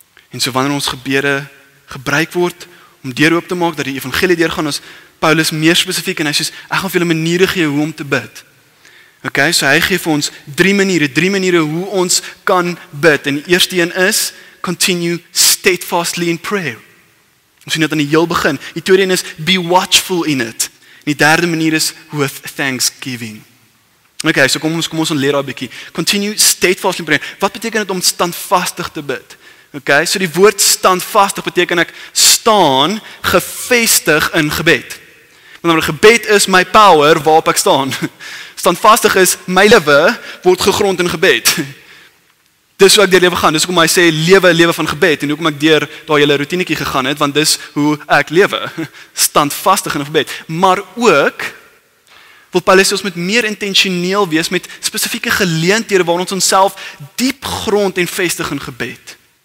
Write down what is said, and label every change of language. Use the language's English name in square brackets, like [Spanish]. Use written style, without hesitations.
[Afrikaans] En so wanneer ons gebede gebruik word, om deur oop te maak, dat die evangelie deurgaan, is Paulus meer spesifiek, en hy sê, ek gaan vir julle maniere gee hoe om te bid. Okay, so hy gee vir ons drie maniere hoe ons kan bid, en die eerste een is, [English] continue steadfastly in prayer. [Afrikaans] Ons sien dit aan die heel begin. Die tweede een is, [English] be watchful in it. [Afrikaans] En die derde manier is, [English] with thanksgiving. [Afrikaans] Okay, so kom ons leer daar 'n bietjie. [English] Continue steadfastly in prayer. [Afrikaans] Wat beteken dit om standvastig te bid? Okay, so die woord standvastig beteken ek staan gevestig in gebed. Want gebed is my power waarop ek staan. Standvastig is my lewe word gegrond in gebed. Dis hoe ek deur lewe gaan. Dis hoekom hy sê lewe van gebed, en hoekom ek deur daai hele roetinetjie gegaan het, want dis hoe ek lewe. Standvastig in gebed. Maar ook wil Paulus ons met meer intentioneel wees met spesifieke geleenthede waar ons onsself diep grond en vestig in gebed.